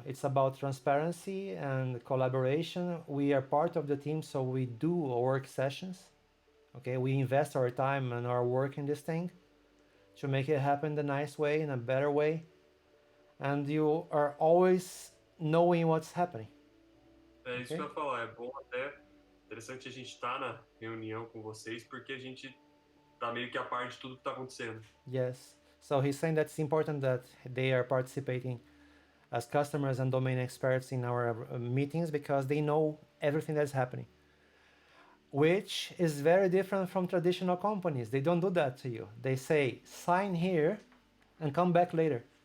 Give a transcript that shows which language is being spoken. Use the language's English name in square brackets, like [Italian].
[English] It's about transparency and collaboration. We are part of the team, so we do work sessions. Okay, we invest our time and our work in this thing to make it happen the nice way, in a better way. And you are always knowing what's happening. [Portuguese] É isso [English] Okay? [Portuguese] que eu ia falar. É bom até, interessante a gente estar na reunião com vocês, porque a gente tá meio que a par de tudo que tá acontecendo. [English] Yes. So he's saying that it's important that they are participating as customers and domain experts in our meetings because they know everything that's happening, which is very different from traditional companies. They don't do that to you. They say, sign here and come back later.